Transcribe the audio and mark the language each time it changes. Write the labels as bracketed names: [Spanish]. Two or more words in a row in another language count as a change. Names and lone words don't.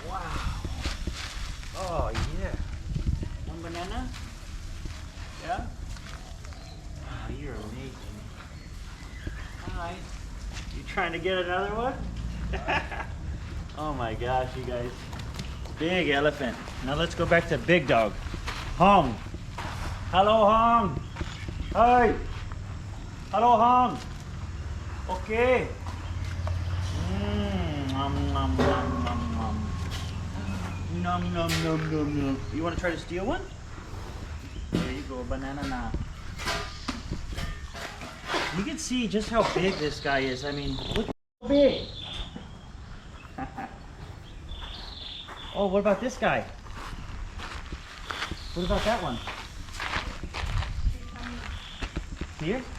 [English] Wow. Oh, yeah. banana? Yeah? Oh, you're amazing. Hi. You trying to get another one? Oh my gosh, you guys. Big elephant. Now let's go back to big dog. Hong. Hello, Hong. Hi. Hello, Hong. Okay. Nom, nom, nom, nom, nom. Nom, nom, nom, nom, nom. You want to try to steal one? There you go, banana now. You can see just how big this guy is. I mean, look how big. Oh, what about this guy? What about that one? Here?